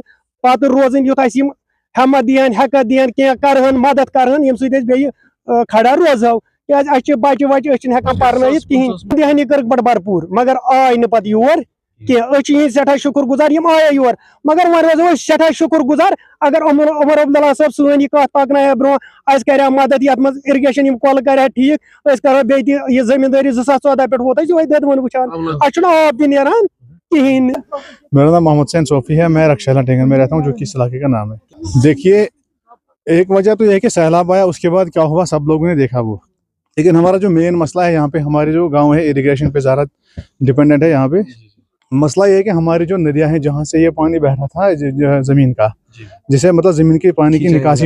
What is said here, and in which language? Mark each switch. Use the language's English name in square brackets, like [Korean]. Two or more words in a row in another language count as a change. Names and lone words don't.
[Kashmiri] پتہٕ روزٕنۍ یُتھ اَسہِ یِم ہٮ۪مت دِیَن ہٮ۪کت دِیَن کینٛہہ کرہن مدد کرہن ییٚمہِ سۭتۍ أسۍ بیٚیہِ کھڑا روزو کیازِ اَسہِ چھِ بچہِ وچہِ أسۍ چھِنہٕ ہٮ۪کان پرنٲیِتھ کِہیٖنۍ دہانی کٔرٕکھ بڑٕ بھرپوٗر مگر آے نہٕ پتہٕ یور کینٛہہ أسۍ چھِ یِہِنٛدۍ سٮ۪ٹھاہ شُکر گُزار یِم آیے یور مگر وۄنۍ روزو أسۍ سٮ۪ٹھاہ شُکر گُزار اگر عمر عبداللہ صٲب سٲنۍ یہِ کتھ پکنایہِ برونٛہہ اَسہِ کرِ مدد یتھ منٛز اِرگیشن یِم کۄلہٕ کرِ ٹھیٖک أسۍ کرو بیٚیہِ تہِ یہِ زٔمیٖندٲری 2014 پٮ۪ٹھ ووت اَسہِ یِہوے دۄدوٕنۍ وٕچھان اَسہِ چھُنہٕ آب تہِ نیران کہیٖنۍ [Urdu] میرا نام محمد حسین صوفی ہے میں رکشالہ ٹینگن میں رہتا ہوں جو کہ اس علاقے کا نام ہے دیکھیے ایک وجہ تو یہ کہ سیلاب آیا اس کے بعد کیا ہوا سب لوگوں نے دیکھا وہ لیکن ہمارا جو مین مسئلہ ہے یہاں پہ ہمارے جو گاؤں ہے اریگیشن پہ زیادہ ڈپینڈنٹ ہے یہاں پہ مسئلہ یہ ہے کہ ہماری جو ندیاں ہیں جہاں سے یہ پانی بہ رہا تھا زمین کا جسے مطلب زمین کی پانی کی نکاسی